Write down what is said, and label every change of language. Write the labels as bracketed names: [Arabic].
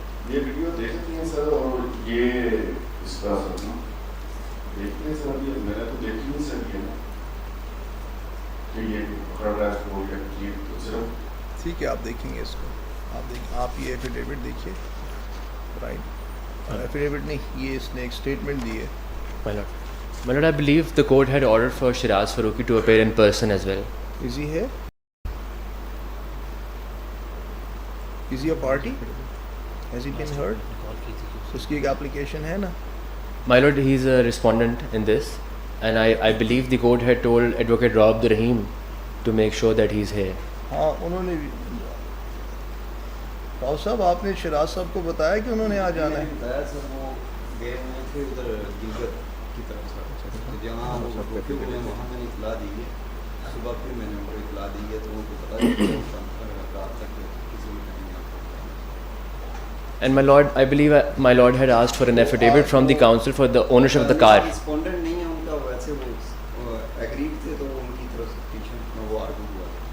[Urdu] یہ ویڈیو دیکھتے ہیں سر, اور یہ اس کا دیکھتے ہیں سر, میں نے تو دیکھی نہیں سر یہ نا کہ یہ پکڑ رہا ہے ہو گیا یہ تو صرف ٹھیک ہے, آپ دیکھیں گے اس کو, آپ یہ ایفیڈیوٹ دیکھیے, رائٹ, ایفیڈیوٹ نہیں, یہ اس نے ایک اسٹیٹمنٹ دی ہے. [English] My lord, I believe the court had ordered for Shiraz Faruqi to appear in person as well. Is he here? Is he a party? Has he been heard? [Urdu] اس کی ایک application ہے نا. [English] My lord, he is a respondent in this, and I believe the court had told Advocate Rob Rahim to make sure that he is here. [Urdu] ہاں, انہوں نے راؤ صاحب, آپ نے شراز صاحب کو بتایا کہ انہوں نے آ جانا ہے؟ بتایا سر, وہ گئے ہوئے تھے ادھر دیگر کی طرف سے, جہاں وہاں میں نے اطلاع دی ہے, صبح پھر میں نے ان کو اطلاع دی ہے, تو ان کو پتا رات تک کسی بھی ٹائم یہاں پر. [English] And my lord, I believe my lord had asked for an affidavit from the council for the ownership of the car. [Urdu] Respondent نہیں ہے ان کا, ویسے وہ ایگریڈ تھے, تو ان کی طرف سے پیچھے وہ آرگو ہوا